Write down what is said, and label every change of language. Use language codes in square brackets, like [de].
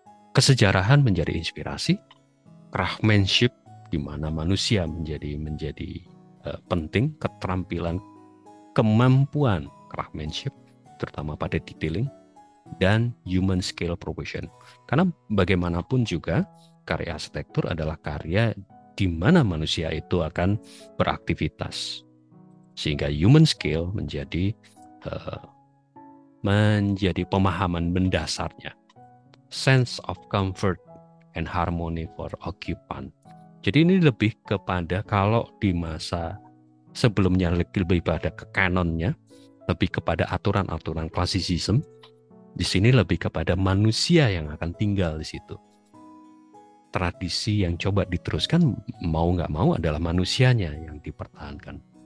[id] Kesejarahan menjadi inspirasi, craftsmanship di mana manusia menjadi penting, keterampilan, kemampuan craftsmanship terutama pada detailing, dan [en] human scale provision. [id] Karena bagaimanapun juga karya arsitektur adalah karya di mana manusia itu akan beraktivitas, sehingga human scale menjadi pemahaman mendasarnya. [en] Sense of comfort and harmony for occupant. [id] Jadi ini lebih kepada, kalau di masa sebelumnya lebih pada ke kanonnya, lebih kepada aturan-aturan klasisisme. Di sini lebih kepada manusia yang akan tinggal di situ. Tradisi yang coba diteruskan mau nggak mau adalah manusianya yang dipertahankan.